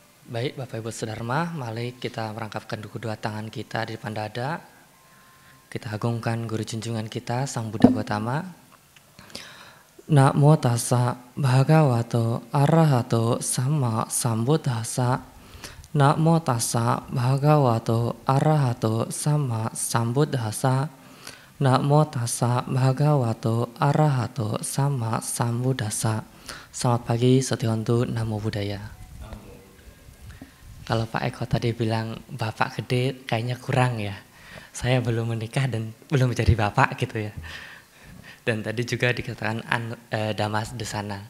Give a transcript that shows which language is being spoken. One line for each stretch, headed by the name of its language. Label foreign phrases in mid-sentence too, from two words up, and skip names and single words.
Indonesian: Baik, Bapak Ibu Sedharma, mari kita merangkapkan kedua tangan kita di depan dada. Kita agungkan guru junjungan kita, Sang Buddha Gautama.
Pali: Namo tassa bhagavato arahato sama sambuddhassa. Namo tassa bhagavato arahato sama sambuddhassa. Namo tassa bhagavato arahato sama sambuddhassa.
Indonesian: Selamat pagi,
Pali: Setihontu, Namo Buddhaya.
Indonesian: Kalau Pak Eko tadi bilang bapak gede kayaknya kurang ya. Saya belum menikah dan belum menjadi bapak gitu ya. Dan tadi juga dikatakan
Pali: Dhamma Desana.